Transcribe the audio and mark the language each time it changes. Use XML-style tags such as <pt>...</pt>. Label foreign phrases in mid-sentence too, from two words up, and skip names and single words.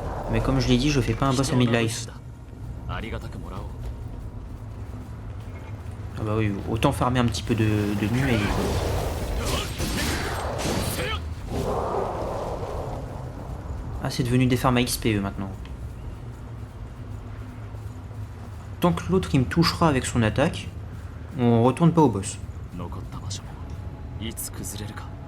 <fr>Mais comme je l'ai dit, je fais pas un boss à midlife.</fr> <ja>ありがたくもらおう。</ja> <fr>Ah bah oui, autant farmer un petit peu de nuée. Ah, c'est devenu des farms à XP eux maintenant. Tant que l'autre il me touchera avec son attaque, on retourne pas au boss.</fr> <ja>残った場所もいつ崩れるか。</ja>